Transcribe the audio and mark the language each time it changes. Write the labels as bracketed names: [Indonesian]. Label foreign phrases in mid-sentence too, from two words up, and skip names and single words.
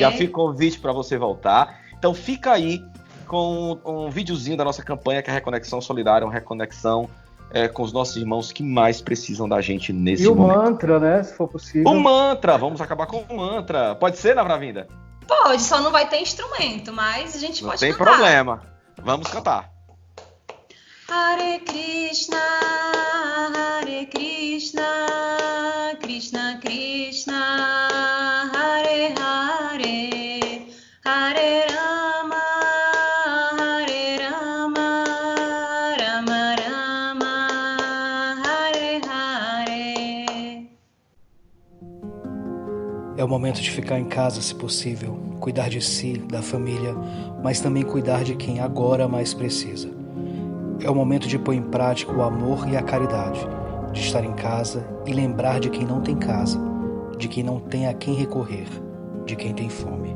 [Portuguese] Já fica convite para você voltar. Então fica aí com um videozinho da nossa campanha, que é a Reconexão Solidária, uma reconexão com os nossos irmãos que mais precisam da gente nesse momento. E o mantra, né, se for possível. O mantra, vamos acabar com o mantra. Pode ser, Navavrinda? Pode, só não vai ter instrumento, mas a gente pode cantar. Não tem problema, vamos cantar. [Sanskrit] हरे कृष्ण, कृष्ण कृष्ण, हरे हरे, हरे राम, हरे राम, राम राम, हरे हरे. [Portuguese] É o momento de ficar em casa, se possível, cuidar de si, da família, mas também cuidar de quem agora mais precisa. É o momento de pôr em prática o amor e a caridade, de estar em casa e lembrar de quem não tem casa, de quem não tem a quem recorrer, de quem tem fome.